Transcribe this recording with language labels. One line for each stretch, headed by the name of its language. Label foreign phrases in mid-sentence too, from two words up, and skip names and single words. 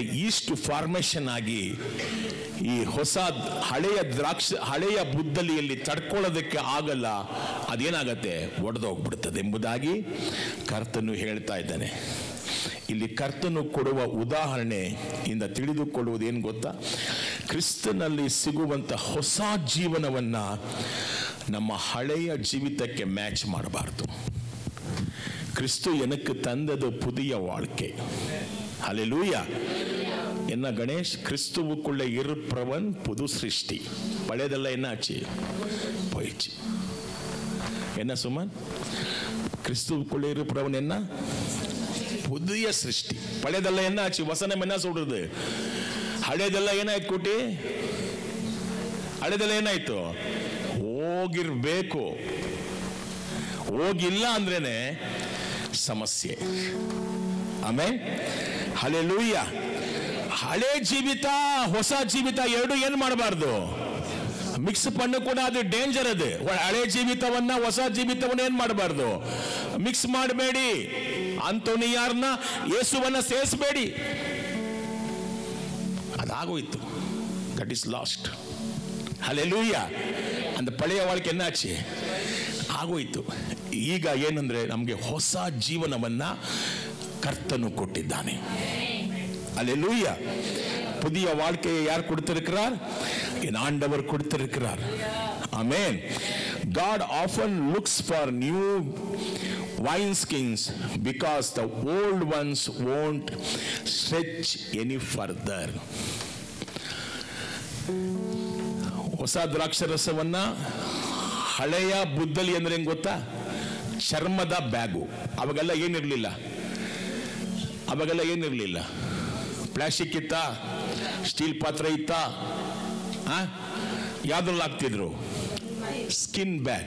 English: yeast formation
Kannada: ಆಗಿ ಈ ಹಳೆಯ ಬುದ್ದಲಿಯಲ್ಲಿ ತಡ್ಕೊಳ್ಳೋದಕ್ಕೆ ಆಗಲ್ಲ, ಅದೇನಾಗತ್ತೆ, ಒಡೆದೋಗ್ಬಿಡ್ತದೆ ಎಂಬುದಾಗಿ ಕರ್ತನು ಹೇಳ್ತಾ ಇದ್ದಾನೆ. ಇಲ್ಲಿ ಕರ್ತನು ಕೊಡುವ ಉದಾಹರಣೆಯಿಂದ ತಿಳಿದುಕೊಳ್ಳುವುದೇನು ಗೊತ್ತಾ, ಕ್ರಿಸ್ತನಲ್ಲಿ ಸಿಗುವಂಥ ಹೊಸ ಜೀವನವನ್ನು ನಮ್ಮ ಹಳೆಯ ಜೀವಿತಕ್ಕೆ ಮ್ಯಾಚ್ ಮಾಡಬಾರ್ದು.
Tamil: கிறிஸ்து எனக்கு தந்தது புதிய வாழ்க்கை. ஹல்லேலூயா. என்ன கணேஷ், கிறிஸ்துவுக்குள்ள இருப்பவன் புது சிருஷ்டி. பழையதெல்லாம் என்ன ஆச்சு, போயிடுச்சு. என்ன சுமன், கிறிஸ்துவுக்குள்ள இருப்பவன் என்ன புதிய சிருஷ்டி. பழையதெல்லாம் என்ன ஆச்சு, வசனம் என்ன சொல்றது,
Kannada: ಹಳೆದೆಲ್ಲ ಏನಾಯ್ತು ಕುಟಿ, ಹಳೆದೆಲ್ಲ ಏನಾಯ್ತು, ಹೋಗಿರ್ಬೇಕು. ಹೋಗಿಲ್ಲ ಅಂದ್ರೇನೆ ಸಮಸ್ಯೆ. ಆಮೇಲೆ ಹಲ್ಲೆಲೂಯ. ಹಳೆ ಜೀವಿತ ಹೊಸ ಜೀವಿತ ಎರಡು ಏನು ಮಾಡಬಾರ್ದು, ಮಿಕ್ಸ್ ಪಣ್ಣು ಕೂಡ ಅದು ಡೇಂಜರ್. ಅದು ಹಳೆ ಜೀವಿತವನ್ನ ಹೊಸ ಜೀವಿತವನ್ನ ಏನ್ ಮಾಡಬಾರ್ದು, ಮಿಕ್ಸ್ ಮಾಡಬೇಡಿ. ಅಂತೋನಿ ಯಾರನ್ನ, ಯೇಸುವನ್ನ ಸೇರಿಸಬೇಡಿ. ಅದಾಗೋಯ್ತು,
English: that is lost.
Kannada: ಹಲ್ಲೆಲೂಯ.
Tamil: அந்த பழைய வாழ்க்கை என்னாச்சு,
Kannada: ಆಗೋಯ್ತು. ಈಗ ಏನಂದ್ರೆ ನಮಗೆ ಹೊಸ ಜೀವನವನ್ನ ಕರ್ತನು ಕೊಟ್ಟಿದ್ದಾನೆ.
Tamil: அல்லேலூய. புதிய வாழ்க்கையை யார் கொடுத்திருக்கிறார், என் ஆண்டவர் கொடுத்திருக்கிறார். ஆமென்.
English: God often looks for new wine skins because the old ones won't stretch any further.
Kannada: ಹೊಸ ದ್ರಾಕ್ಷರಸವನ್ನ ಹಳೆಯ ಬುದ್ದಲಿ ಅಂದ್ರೆ ಹೆಂಗ್ ಗೊತ್ತಾ, ಚರ್ಮದ ಬ್ಯಾಗು. ಅವಾಗೆಲ್ಲ ಏನಿರಲಿಲ್ಲ, ಪ್ಲಾಸ್ಟಿಕ್ ಇತ್ತ, ಸ್ಟೀಲ್ ಪಾತ್ರ ಇತ್ತ, ಯಾವ್ದ್ರಲ್ಲಿ ಹಾಕ್ತಿದ್ರು,
English: skin bag.